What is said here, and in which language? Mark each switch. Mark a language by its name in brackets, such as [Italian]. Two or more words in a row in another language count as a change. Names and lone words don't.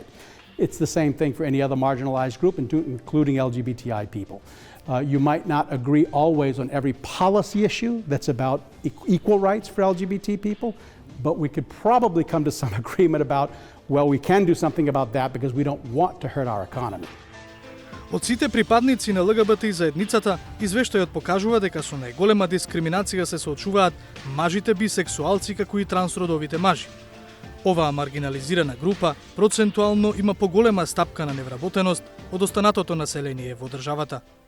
[English] It's the same thing for any other marginalized group, including LGBTI people. You might not agree always on every policy issue that's about equal rights for LGBT people, but we could probably come to some agreement about, well, we can do something about that because we don't want to hurt our economy. [Macedonian] Од сите припадници на ЛГБТ и заедницата, извештајот покажува дека со најголема дискриминација се соочуваат мажите бисексуалци како и трансродовите мажи. Оваа маргинализирана група процентуално има поголема стапка на невработеност од останатото население во државата.